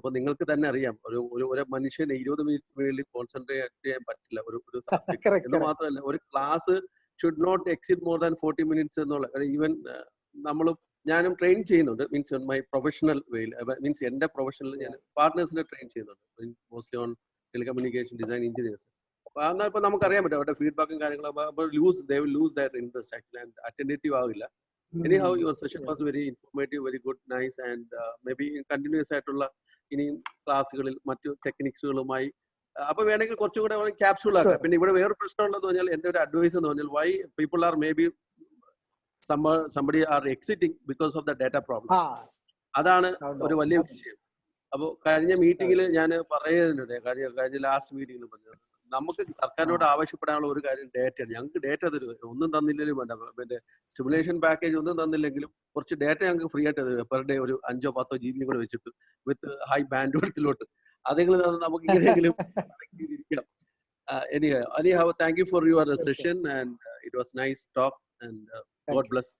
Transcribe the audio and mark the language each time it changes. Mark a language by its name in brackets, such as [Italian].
[Malayalam] ഇപ്പൊ നിങ്ങൾക്ക് തന്നെ അറിയാം, ഒരു മനുഷ്യന് 20 മിനിറ്റ് കോൺസെൻട്രേറ്റ് ചെയ്യാൻ പറ്റില്ല ഒരു സബ്ജക്ട് എന്ന് മാത്രമല്ല, ഒരു [English] class should not exceed more than 40 minutes [Malayalam] എന്നുള്ള. ഈവൻ ഞാനും ട്രെയിൻ ചെയ്യുന്നുണ്ട്, മീൻസ് ഓൺ മൈ പ്രൊഫഷണൽ വേയിൽ, മീൻസ് എന്റെ പ്രൊഫഷനിൽ ഞാൻ പാർട്ട്നേഴ്സിനെ ട്രെയിൻ ചെയ്യുന്നുണ്ട്, mostly on telecommunication design engineers. എന്നാൽ ഇപ്പൊ നമുക്കറിയാൻ പറ്റും അവരുടെ ഫീഡ്ബാക്കും കാര്യങ്ങളും. [English] They will lose that interest actually and attentive ആവില്ല. Anyhow, your session was very informative, very good, nice, and maybe continuous [Malayalam] ആയിട്ടുള്ള ഇനിയും ക്ലാസ്സുകളിൽ മറ്റു ടെക്നിക്സുകളുമായി അപ്പൊ വേണമെങ്കിൽ കുറച്ചുകൂടെ ക്യാപ്സ്യൂൾ ആക്കാം. പിന്നെ ഇവിടെ വേറെ പ്രശ്നമുള്ളതെന്ന് പറഞ്ഞാൽ, എന്റെ ഒരു അഡ്വൈസ് എന്ന് പറഞ്ഞാൽ, [English] why people are maybe somebody are exiting because of the data problem. [Malayalam] അതാണ് ഒരു വലിയ വിഷയം. അപ്പൊ കഴിഞ്ഞ മീറ്റിംഗിൽ ഞാൻ പറയുന്നുണ്ട്, കഴിഞ്ഞ ലാസ്റ്റ് മീറ്റിംഗിൽ പറഞ്ഞത്, നമുക്ക് സർക്കാരിനോട് ആവശ്യപ്പെടാനുള്ള ഒരു കാര്യം ഡേറ്റയാണ്. ഞങ്ങൾക്ക് ഡേറ്റ തരുക, ഒന്നും തന്നില്ലെങ്കിലും വേണ്ട, പിന്നെ സ്റ്റിമുലേഷൻ പാക്കേജ് ഒന്നും തന്നില്ലെങ്കിലും കുറച്ച് ഡേറ്റ ഞങ്ങൾക്ക് ഫ്രീ ആയിട്ട് തരുക, പെർ ഡേ ഒരു 5-10 GB കൂടെ വെച്ചിട്ട് വിത്ത് ഹൈ ബാൻഡ് വിഡ്ത്തിലോട്ട്. അതെങ്കിലും നമുക്ക് ഇങ്ങനെയെങ്കിലും ഇരിക്കാം. [English] Anyhow, thank you for your session and it was nice talk and God bless.